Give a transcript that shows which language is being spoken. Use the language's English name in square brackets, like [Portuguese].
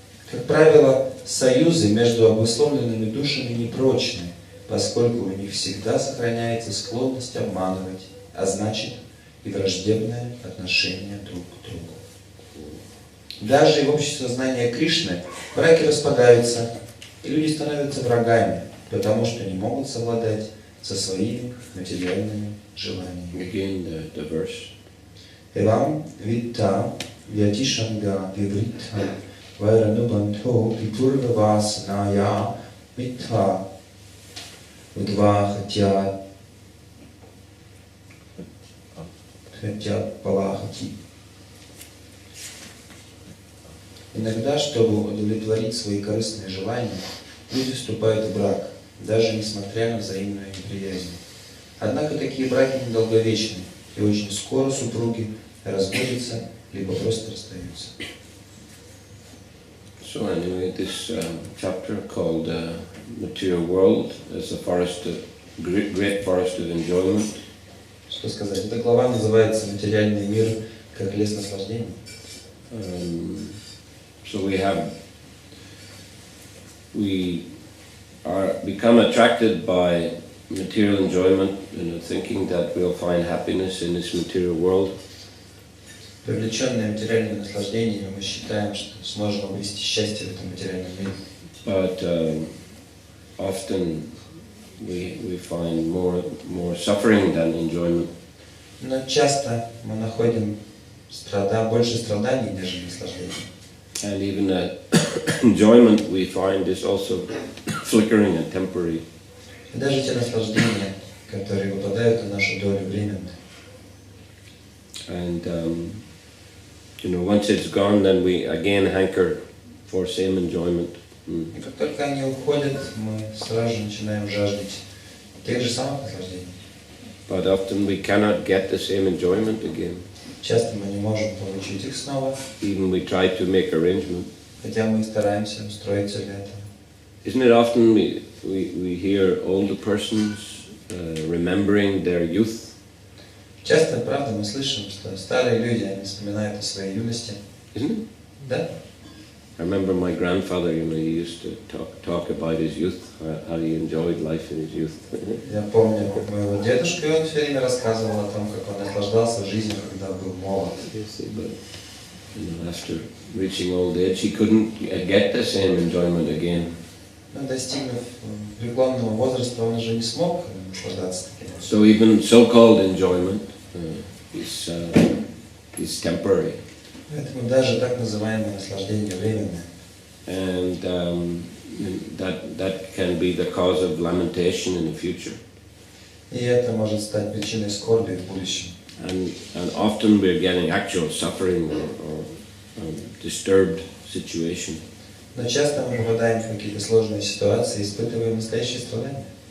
[Russian] Как правило, союзы между обусловленными душами непрочны, поскольку у них всегда сохраняется склонность обманывать, а значит и враждебное отношение друг к другу. Даже в обществе сознания Кришны браки распадаются, и люди становятся врагами, потому что не могут совладать со своими материальными желаниями. [English] Again, the verse. [Sanskrit] Evam vitta vyatishanga vivritha vairanubandho vipurva vasanaya mitva udvahatya палахати. [Russian] Иногда, чтобы удовлетворить свои корыстные желания, люди вступают в брак, даже несмотря на взаимную неприязнь. Однако такие браки недолговечны, и очень скоро супруги разводятся, либо просто расстаются. [English] So anyway, this chapter called Material World is a forest, great forest of enjoyment. [Russian] Что сказать? Эта глава называется «Материальный мир как лес наслаждений». [English] So we are become attracted by material enjoyment, thinking that we'll find happiness in this material world. [Russian] Привлеченные материальными наслаждениями, мы считаем, что сможем обрести счастье в этом материальном мире. [English] But often we find more suffering than enjoyment. [Russian] Но часто мы находим больше страданий, нежели наслаждений. [English] And even enjoyment we find is also flickering and temporary. [Russian] И даже те наслаждения, которые выпадают на нашу долю, временны. [English] And once it's gone, then we again hanker for same enjoyment. [Russian] И как только они уходят, мы сразу же начинаем жаждать тех же самых наслаждений. [English] But often we cannot get the same enjoyment again. [Russian] Часто мы не можем получить их снова. [English] Even we try to make arrangement. [Russian] Хотя мы стараемся устроиться для этого. [English] Isn't it often we hear older persons remembering their youth? [Russian] Часто, правда, мы слышим, что старые люди, они вспоминают о своей юности. [English] Isn't it? [Russian] Да? [English] I remember my grandfather, he used to talk about his youth, how he enjoyed life in his youth. [Russian] Я помню моего дедушку, и он все время рассказывал о том, как он наслаждался жизнью, когда был молод. [English] But after reaching old age, he couldn't get the same enjoyment again. [Russian] Но достигнув преклонного возраста, он уже не смог наслаждаться таким. [English] So even so-called enjoyment is temporary. [Russian] Поэтому даже так называемое наслаждение временное. [English] And that can be the cause of lamentation in the future. [Russian] И это может стать причиной скорби в будущем. [English] And often we're getting actual suffering or disturbed situation. [Russian] Но часто мы попадаем в какие-то сложные ситуации, испытываем настоящие страдания.